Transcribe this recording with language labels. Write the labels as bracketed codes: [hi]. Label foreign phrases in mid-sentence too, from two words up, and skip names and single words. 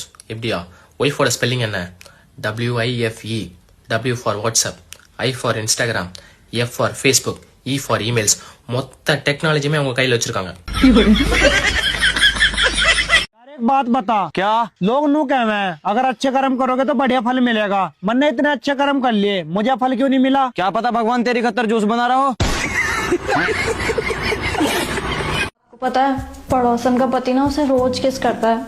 [ta] எப்படியா? ஒய்ஃபோட ஸ்பெல்லிங் என்ன? WIFE. [en] W for WhatsApp, I for Instagram, F for Facebook, E for emails. [ta] மொத்த டெக்னாலஜியுமே அவங்க கையில் வச்சிருக்காங்க. [hi] एक बात बता, क्या लोग नू कहवे हैं, अगर अच्छे कर्म करोगे तो बढ़िया फल मिलेगा। मैंने इतने अच्छे कर्म कर लिए, मुझे फल क्यों नहीं मिला? क्या पता भगवान तेरी खतर जूस बना रहा हो। पता है, पड़ोसन का पति ना उसे रोज किस करता है।